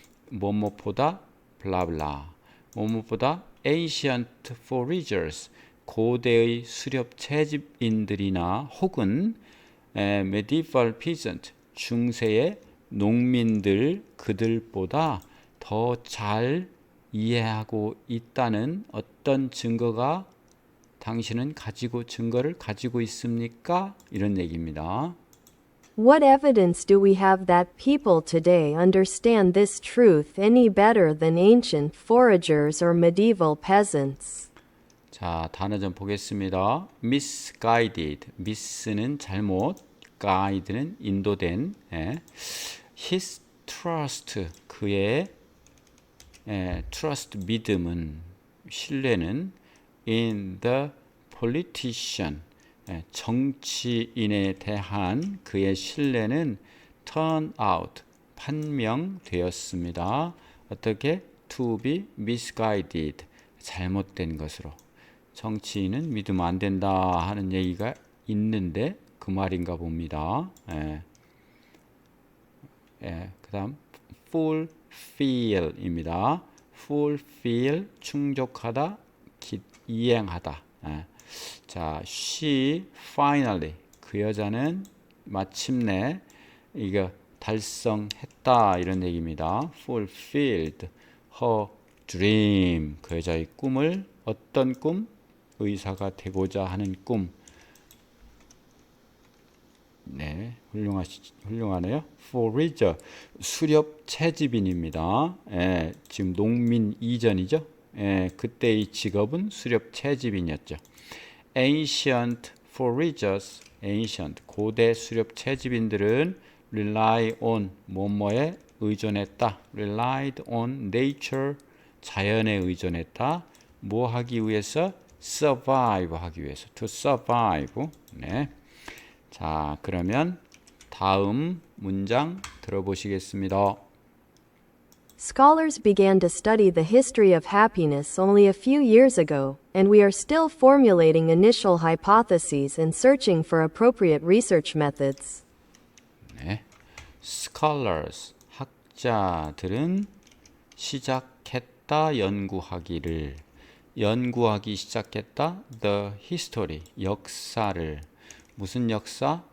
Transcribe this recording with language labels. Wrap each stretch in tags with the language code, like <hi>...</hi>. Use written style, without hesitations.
<ko>뭐뭐보다 블라블라 뭐뭐보다</ko> <en>ancient foragers</en> <ko>고대의 수렵 채집인들이나 혹은</ko> <en>medieval peasant</en> <ko>중세의 농민들 그들보다 더 잘 이해하고 있다는 어떤 증거가 당신은 증거를 가지고 있습니까? 이런 얘기입니다.</ko> <en>What evidence do we have that people today understand this truth any better than ancient foragers or medieval peasants?</en> <ko>자, 단어 좀 보겠습니다. misguided, miss는 잘못, guide는 인도된,</ko> <en>his trust,</en> <ko>그의 trust, 믿음은, 신뢰는</ko> <en>in the politician,</en> <ko>정치인에 대한 그의 신뢰는</ko> <en>turn out,</en> <ko>판명되었습니다. 어떻게?</ko> <en>to be misguided,</en> <ko>잘못된 것으로. 정치인은 믿으면 안 된다 하는 얘기가 있는데 그 말인가 봅니다. 그 다음 fulfill입니다. fulfill, 충족하다, 이행하다. 자,</ko> <en>she finally,</en> <ko>그 여자는 마침내 이거 달성했다 이런 얘기입니다.</ko> <en>fulfilled her dream,</en> <ko>그 여자의 꿈을 어떤 꿈? 의사가 되고자 하는 꿈. 네, 훌륭하네요. forager, 수렵 채집인입니다. 지금 농민 이전이죠. 그때의 직업은 수렵 채집인이었죠.</ko> <en>ancient foragers,</en> <ko>ancient, 고대 수렵 채집인들은</ko> <en>rely on,</en> <ko>뭐뭐에 의존했다.</ko> <en>relied on nature,</en> <ko>자연에 의존했다. 뭐 하기 위해서? survive 하기 위해서.</ko> <en>to survive. 네.</en> <ko>자, 그러면 다음 문장 들어보시겠습니다.</ko> <en>Scholars began to study the history of happiness only a few years ago, and we are still formulating initial hypotheses and searching for appropriate research methods.</en> <ko>네. scholars, 학자들은 시작했다 연구하기 시작했다</ko> <en>the history,</en> <ko>역사를 무슨 역사?</ko>